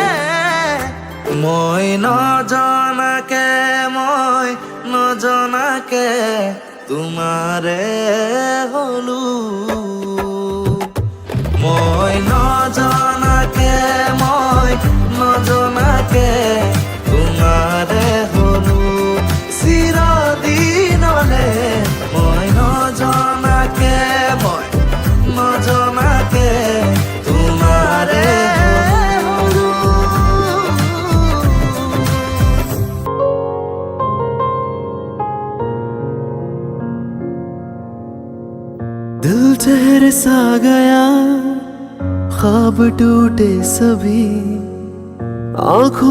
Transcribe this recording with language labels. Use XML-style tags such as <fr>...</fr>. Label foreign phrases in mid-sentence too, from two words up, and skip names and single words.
<as>মই নজনাকে মই নজনাকে তোমাৰে হলো মই নজনাকে মই নজনাকে তোমাৰে হলো চিৰদিনলে মই নজনাকে মই নজনাকে তোমাৰে হলো</as> <hi>दिल ठहर सा गया ख्वाब टूटे सभी आंखों</hi>